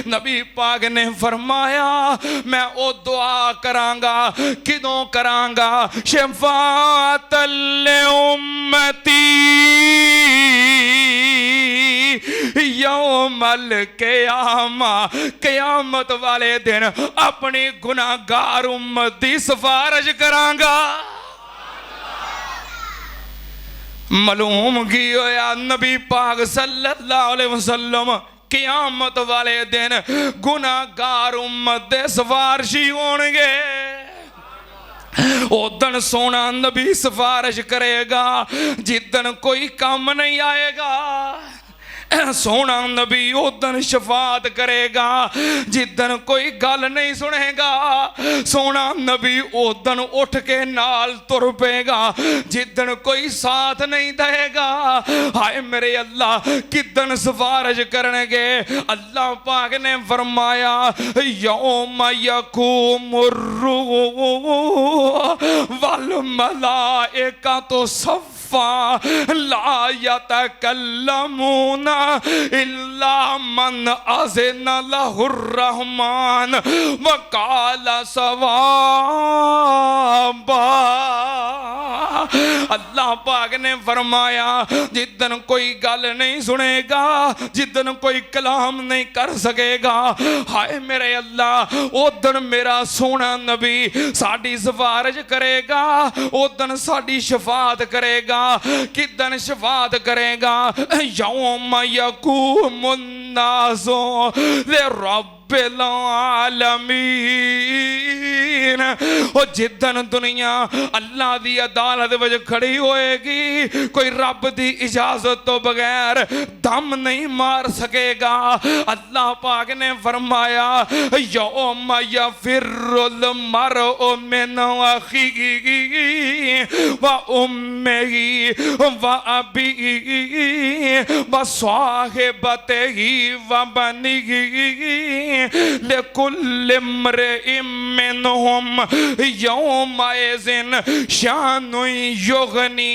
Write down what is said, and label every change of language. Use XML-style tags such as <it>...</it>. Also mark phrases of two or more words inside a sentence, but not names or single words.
<pa>نبی پاک نے فرمایا میں او دعا کرانگا، کدوں کرانگا,</pa> <ar>شفاعتل لي أمتي يومل قيامة,</ar> <pa>قیامت والے دن اپنی گناہگار امت دی سفارش کرانگا. معلوم کی ہویا، نبی پاک</pa> <ar>صلى الله عليه وسلم</ar> <pa>قیامت والے دن گناہگار امت دے سفارشی ہوݨگے. اودن سوہنا نبی سفارش کرے گا جدن کوئی کام نہیں آئے گا. سوہنا نبی اودن شفاعت کرے گا جدن کوئی گل نہیں سنے گا. سوہنا نبی اودن اٹھ کے نال ٹر پئے گا جدن کوئی ساتھ نہیں دے گا. ہائے میرے اللہ کدن سفارش کرنگے. اللہ پاک نے فرمایا</pa> <ar>يوم يقوم الروح والملائكة صفا لا يتكلمون إلا من أذن له الرحمن وقال صوابا.</ar> <pa>اللہ پاک نے فرمایا جدن کوئی گل نہیں سنے گا، جدن کوئی کلام نہیں کر سکے گا، ہائے میرے اللہ اودن میرا سوہنا نبی ساڈی سفارش کرے گا، اودن ساڈی شفاعت کرے گا. کدن شفاعت کرے گا</pa> <ar>يوم يقوم الناس لرب العالمين.</ar> <pa>او جدن دنیا اللہ دی عدالت وچ کھڑی ہوئے گی، کوئی رب دی اجازت تو بغیر دم نہیں مار سکے گا. اللہ پاک نے فرمایا</pa> <ar>يوم يفر المرء من أخيه وأمه وأبيه وصاحبته وبنيه لكل امرئ منهم يومئذ شأن يغني.</ar>